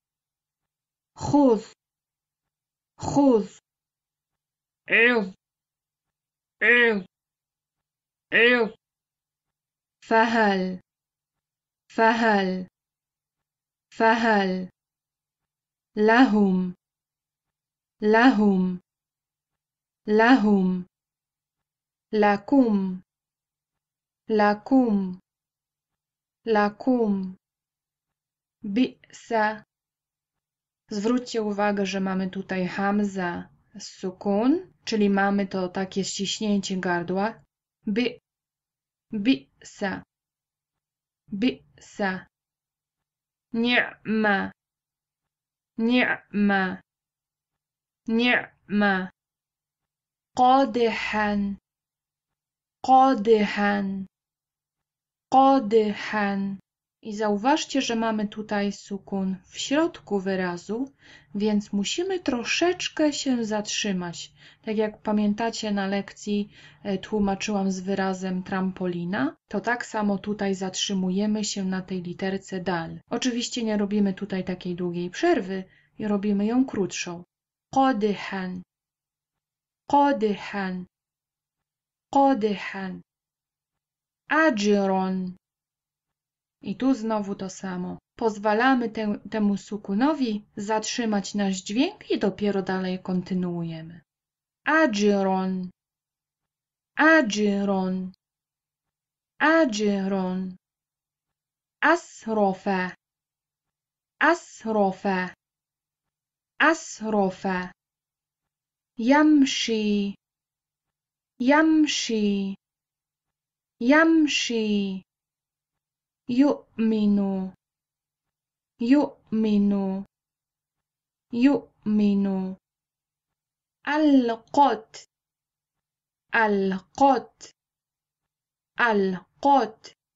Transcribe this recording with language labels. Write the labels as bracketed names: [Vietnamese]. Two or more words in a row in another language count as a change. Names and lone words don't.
[Arabic] iz, فهل، لهم، لكم، بئس. [Polish] Zwróćcie uwagę, że mamy tutaj hamza, sukun, czyli mamy to takie ściśnięcie gardła. [Arabic] بئس، بئس. نعم، نعم، نعم. قادحا قادحا قادحا. [Polish] I zauważcie, że mamy tutaj sukun w środku wyrazu, więc musimy troszeczkę się zatrzymać. Tak jak pamiętacie na lekcji tłumaczyłam z wyrazem trampolina, to tak samo tutaj zatrzymujemy się na tej literce dal. Oczywiście nie robimy tutaj takiej długiej przerwy i robimy ją krótszą. [Arabic] قادحا قادحا قادحا. أجر. [Polish] I tu znowu to samo. Pozwalamy temu sukunowi zatrzymać nasz dźwięk i dopiero dalej kontynuujemy. [Arabic] أجرا، أجرا، أجرا. أسرف، أسرف، أسرف. يمشي، يمشي، يمشي. يؤمن يؤمن يؤمن. ألقت ألقت ألقت.